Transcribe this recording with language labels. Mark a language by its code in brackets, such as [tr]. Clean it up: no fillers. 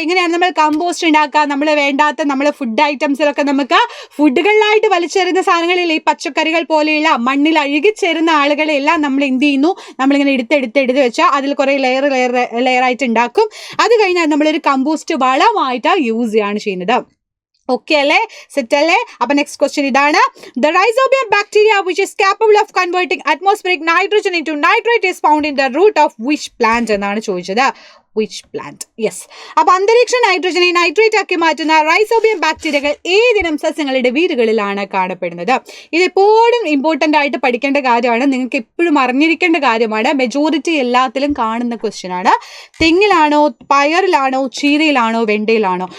[ml] ഇങ്ങനെയാണ് നമ്മൾ കമ്പോസ്റ്റ് ഉണ്ടാക്കുക. നമ്മൾ വേണ്ടാത്ത നമ്മളെ ഫുഡ് ഐറ്റംസിലൊക്കെ നമുക്ക് ഫുഡുകളിലായിട്ട് വലിച്ചെറിയുന്ന സാധനങ്ങളിൽ ഈ പച്ചക്കറികൾ പോലെയുള്ള മണ്ണിൽ അഴുകിച്ചേരുന്ന ആളുകളെല്ലാം നമ്മൾ എന്ത് ചെയ്യുന്നു? നമ്മളിങ്ങനെ എടുത്ത് വെച്ചാൽ അതിൽ കുറെ ലെയർ ആയിട്ട് ഉണ്ടാക്കും. അത് കഴിഞ്ഞാൽ നമ്മളൊരു കമ്പോസ്റ്റ് വളമായിട്ട് യൂസ് ചെയ്യാണ് ചെയ്യുന്നത്. ഓക്കെ അല്ലേ? സെറ്റ് അല്ലേ? അപ്പൊ നെക്സ്റ്റ് ക്വസ്റ്റ്യൻ ഇതാണ്. [en] the rhizobium bacteria which is capable of converting atmospheric nitrogen into nitrate is found in the root of which plant [ml] എന്നാണ് ചോദിച്ചത്. [en] which plant? Yes. [ml] അപ്പോൾ അന്തരീക്ഷ നൈട്രജനെ നൈട്രേറ്റ് ആക്കി മാറ്റുന്ന റൈസോബിയം ബാക്ടീരിയകൾ ഏതിനം സസ്യങ്ങളുടെ വേരുകളിലാണ് കാണപ്പെടുന്നത്? ഇത് എപ്പോഴും ഇമ്പോർട്ടൻ്റ് ആയിട്ട് പഠിക്കേണ്ട കാര്യമാണ്. നിങ്ങൾക്ക് എപ്പോഴും അറിഞ്ഞിരിക്കേണ്ട കാര്യമാണ്. മെജോറിറ്റി എല്ലാത്തിലും കാണുന്ന ക്വസ്റ്റ്യൻ ആണ്. തെങ്ങിലാണോ, പയറിലാണോ, ചീരയിലാണോ, വെണ്ടയിലാണോ?